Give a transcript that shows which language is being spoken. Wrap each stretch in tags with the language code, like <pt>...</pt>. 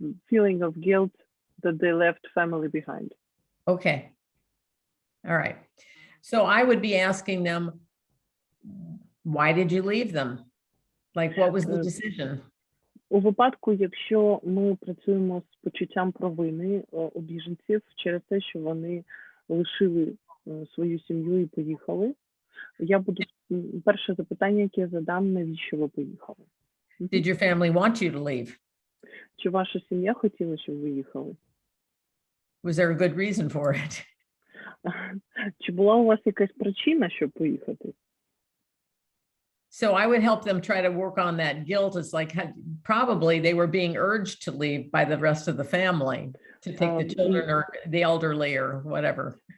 <en>Feeling of guilt that they left family behind. Okay. All right. So I would be asking them, why did you leave them? Like, what was the decision?</en> <uk>У випадку, якщо ми працюємо з почуттям провини у біженців через те, що вони лишили свою сім'ю і поїхали, я буду перше запитання, яке я задам, навіщо ви поїхали?</uk> <en>Did your family want you to leave?</en> <uk>Чи ваша сім'я хотіла, щоб ви їхали?</uk> <en>Was there a good reason for it?</en> <uk>Чи була у вас якась причина, щоб поїхати?</uk> <en>So I would help them try to work on that guilt. It's like probably they were being urged to leave by the rest of the family to take the children or the elderly or whatever.</en>